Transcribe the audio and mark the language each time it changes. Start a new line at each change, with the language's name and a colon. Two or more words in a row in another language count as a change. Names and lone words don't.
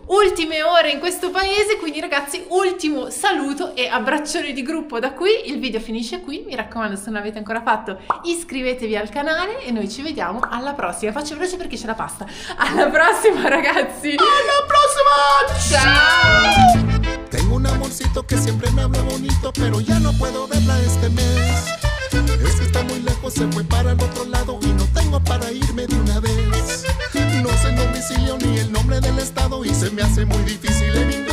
Italian: Ultime ore in questo paese, quindi ragazzi, ultimo saluto e abbraccione di gruppo da qui. Il video finisce qui, mi raccomando, se non l'avete ancora fatto iscrivetevi al canale e noi ci vediamo alla prossima. Faccio veloce perché c'è la pasta. Alla prossima ragazzi. Alla prossima. Ciao.
Spanish: Tengo un amorcito que siempre me habla bonito, pero ya no puedo verla este mes. Es que está muy lejos, se fue para el otro lado y no tengo para irme de una vez. No sé el domicilio ni el nombre del estado y se me hace muy difícil